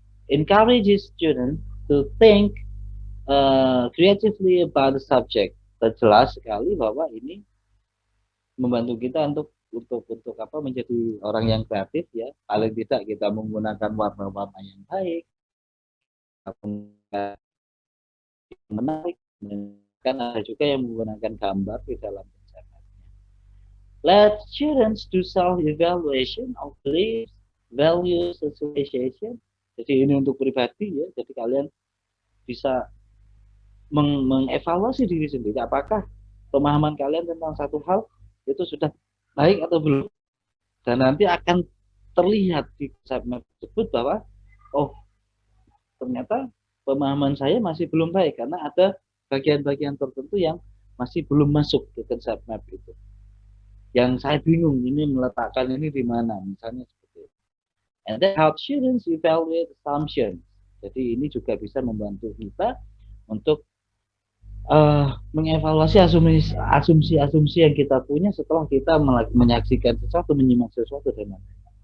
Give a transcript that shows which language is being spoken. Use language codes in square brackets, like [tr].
[en] Encourages students to think creatively about the subject. [id] Dan jelas sekali bahwa ini membantu kita untuk apa, menjadi orang yang kreatif ya. Paling tidak kita menggunakan warna-warna yang baik, menarik, kan ada juga yang menggunakan gambar di dalam konsep. [en] Let students do self-evaluation of beliefs, values, association. [id] Jadi ini untuk pribadi ya. Jadi kalian bisa mengevaluasi diri sendiri. Apakah pemahaman kalian tentang satu hal itu sudah baik atau belum? Dan nanti akan terlihat di konsep map tersebut bahwa oh ternyata pemahaman saya masih belum baik karena ada bagian-bagian tertentu yang masih belum masuk ke konsep map itu. Yang saya bingung ini meletakkan ini di mana, misalnya seperti itu. [en] And that helps students evaluate assumptions. [id] Jadi ini juga bisa membantu kita untuk mengevaluasi asumsi-asumsi yang kita punya setelah kita menyaksikan sesuatu, menyimak sesuatu dan lain-lain.